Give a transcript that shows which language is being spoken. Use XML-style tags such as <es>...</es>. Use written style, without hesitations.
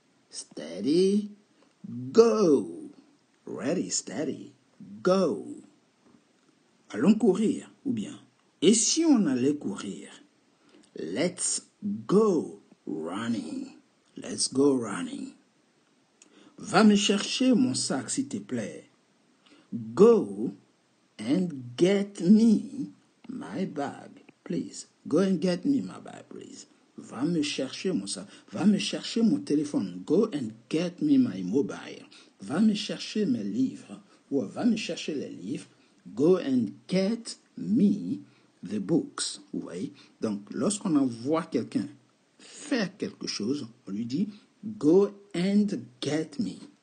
<en>Steady? Go. Ready, steady, go.</en> <fr>Allons courir, ou bien, et si on allait courir?</fr> <en>Let's go running. Let's go running.</en> <fr>Va me chercher mon sac, s'il te plaît.</fr> <en>Go and get me my bag, please. Go and get me my bag, please.</en> <fr>Va me chercher mon sac. Va me chercher mon téléphone.</fr> <en>Go and get me my mobile.</en> <fr>Va me chercher mes livres. Ou va me chercher les livres.</fr> <en>Go and get me the books.</en> <fr>Vous voyez? Donc, lorsqu'on envoie quelqu'un faire quelque chose, on lui dit go and get me.</fr>